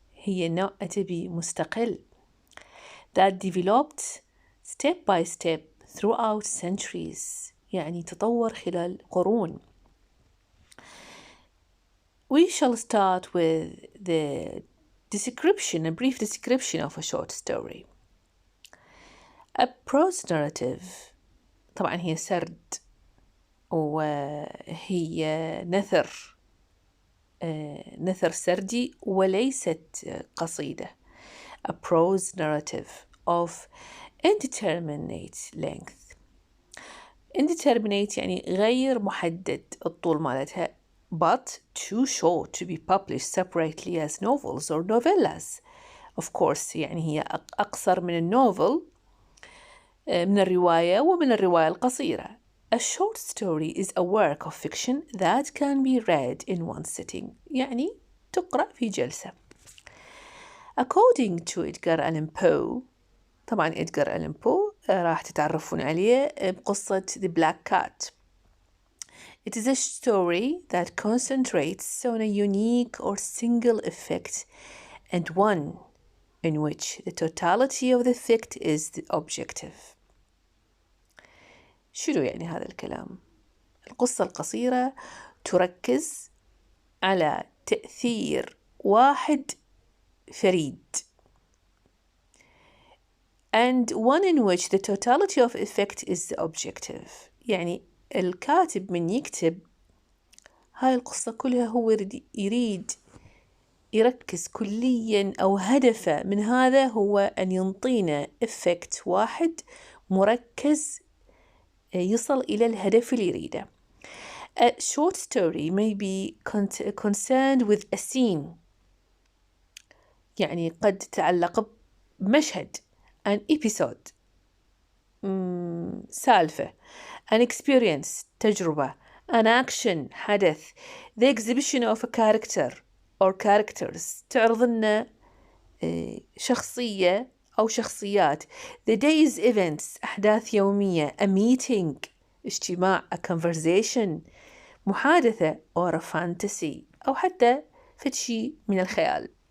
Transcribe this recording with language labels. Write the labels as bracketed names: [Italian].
[Arabic] هي نوع أدبي مستقل [English] that developed step by step throughout centuries. [Arabic] يعني تطور خلال قرون. [English] We shall start with a brief description of a short story. A prose narrative [Arabic] طبعا هي سرد وهي نثر سردي وليست قصيدة. [English] A prose narrative of indeterminate length. Indeterminate [Arabic] يعني غير محدد الطول مالتها, [English] but too short to be published separately as novels or novellas. Of course [Arabic] يعني هي أقصر من النوفل, من الرواية ومن الرواية القصيرة. [English] A short story is a work of fiction that can be read in one sitting. [Arabic] يعني تقرأ في جلسة. [English] According to Edgar Allan Poe, [Arabic] طبعا Edgar Allan Poe راح تتعرفون عليه بقصة [English] The Black Cat. It is a story that concentrates on a unique or single effect and one in which the totality of the effect is the objective. [Arabic] شنو يعني هذا الكلام؟ القصة القصيرة تركز على تأثير واحد فريد, [English] and one in which the totality of effect is the objective. [Arabic] يعني الكاتب من يكتب هاي القصة كلها هو يريد يركز كليا أو هدفه من هذا هو أن ينطينا effect واحد مركز يصل إلى الهدف اللي يريده. [English] A short story may be concerned with a scene, [Arabic] يعني قد تتعلق بمشهد, [English] an episode, سالفة, an experience, تجربة, an action, حدث, the exhibition of a character or characters, [Arabic] تعرض لنا شخصية أو شخصيات, [English] the day's events, [Arabic] أحداث يومية, [English] a meeting, اجتماع, a conversation, محادثة, or a fantasy, [Arabic] أو حتى فتشي من الخيال.